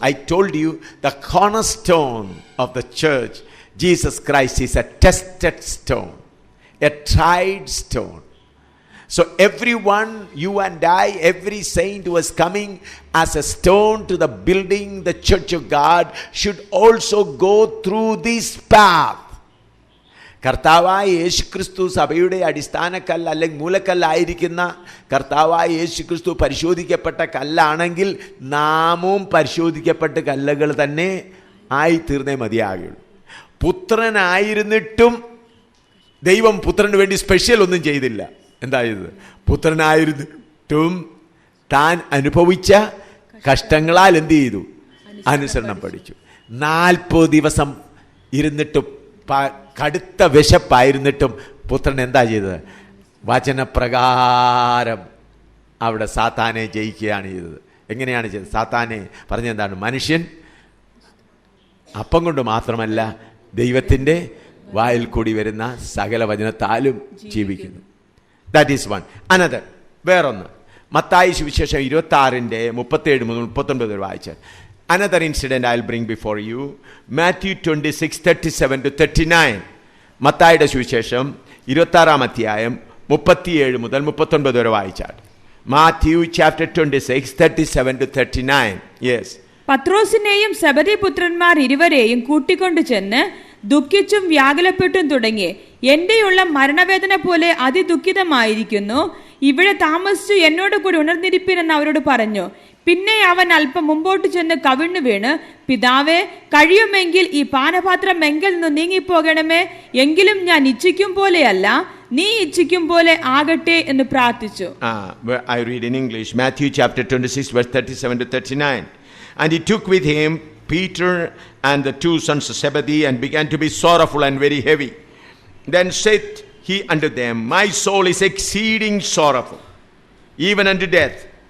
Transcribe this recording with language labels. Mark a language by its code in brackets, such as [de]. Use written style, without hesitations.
[en] So I told you, the cornerstone of the church, Jesus Christ, is a tested stone, a tried stone. So everyone, you and I, every saint who is coming as a stone to the building, the church of God, should also go through this path. [ml] കർത്താവായ യേശുക്രിസ്തു സഭയുടെ അടിസ്ഥാനക്കല്ല് അല്ലെങ്കിൽ മൂലക്കല്ലായിരിക്കുന്ന കർത്താവായ യേശുക്രിസ്തു പരിശോധിക്കപ്പെട്ട കല്ലാണെങ്കിൽ നാമും പരിശോധിക്കപ്പെട്ട കല്ലുകൾ തന്നെ ആയിത്തീർന്നേ മതിയാകുള്ളൂ. പുത്രനായിരുന്നിട്ടും ദൈവം പുത്രന് വേണ്ടി സ്പെഷ്യൽ ഒന്നും ചെയ്തില്ല. എന്തായത്? പുത്രനായിരുന്നിട്ടും താൻ അനുഭവിച്ച കഷ്ടങ്ങളാൽ എന്ത് ചെയ്തു? അനുസരണം പഠിച്ചു. 40 ദിവസം ഇരുന്നിട്ടും കടുത്ത വിശപ്പായിരുന്നിട്ടും പുത്രൻ എന്താ ചെയ്തത്? വചനപ്രകാരം അവിടെ സാത്താനെ ജയിക്കുകയാണ് ചെയ്തത്. എങ്ങനെയാണ് ചെയ്തത്? സാത്താനെ പറഞ്ഞെന്താണ്? മനുഷ്യൻ അപ്പം കൊണ്ട് മാത്രമല്ല ദൈവത്തിൻ്റെ വായിൽ കൂടി വരുന്ന സകല വചനത്താലും ജീവിക്കുന്നു. [en] That is one. Another, [ml] വേറൊന്ന്, മത്തായി സുവിശേഷം 26:37-39 വായിച്ചാൽ, [en] another incident I'll bring before you. [ml] Matthew 26:37-39. മത്തായിയുടെ സുവിശേഷം 26:37-39 വായിച്ചാൽ. [en] Matthew chapter 26:37-39. Yes. [ml] പത്രോസിനെയും സെബദി പുത്രന്മാർ ഇരുവരെയും കൂട്ടിക്കൊണ്ടു ചെന്ന് ദുഃഖിച്ചും വ്യാകുലപ്പെട്ടും തുടങ്ങി, എന്റെയുള്ള മരണവേദന പോലെ അതിദുഃഖിതമായിരിക്കുന്നു, ഇവിടെ താമസിച്ചു എന്നോട് കൂടി ഉണർന്നിരിപ്പിനെന്ന് അവരോട് പറഞ്ഞു. പിന്നെ അവൻ അല്പം മുമ്പോട്ട് ചെന്ന് കവിണ്ണു വീണ്, പിതാവേ, കഴിയുമെങ്കിൽ ഈ പാനപാത്രം എങ്കിൽ നിന്ന് നീങ്ങിപ്പോകണമേ, എങ്കിലും ഞാൻ ഇച്ഛിക്കും പോലെയല്ല നീ ഇച്ഛിക്കും പോലെ ആകട്ടെ എന്ന് പ്രാർത്ഥിച്ചു. [en] I read in English, Matthew chapter 26:37-39. And he took with him Peter and the 2 sons of Zebedee, and began to be sorrowful and very heavy. Then said he unto them, my soul is exceeding sorrowful, even unto death.